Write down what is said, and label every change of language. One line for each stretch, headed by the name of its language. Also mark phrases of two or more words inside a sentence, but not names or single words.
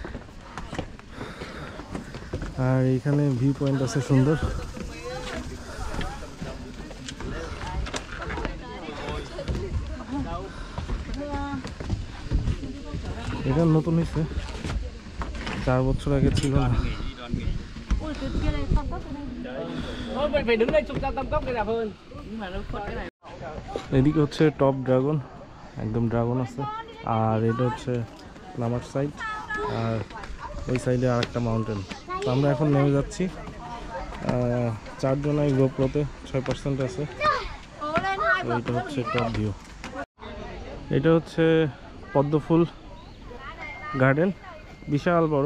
Bangla: আর এইখানে
English: view point
Bangla: আছে সুন্দর। এটা নতুন হয়েছে, 4 বছর আগে ছিল না।
Vietnamese: Thôi mình phải đứng đây chụp ra tam cốc để đẹp hơn. Nhưng mà nó khuất cái này.
Bangla: এদিকে হচ্ছে
English: top dragon,
Bangla: একদম ড্রাগন আছে। আর এটা হচ্ছে নামার সাইড, আর ওই সাইডে আরেকটা মাউন্টেন। তো আমরা এখন নেমে যাচ্ছি। 4 জনাই গোপ্রোতে 6% আছে। তো এটা হচ্ছে
English: top view.
Bangla: এটা হচ্ছে পদ্মফুল গার্ডেন, বিশাল বড়।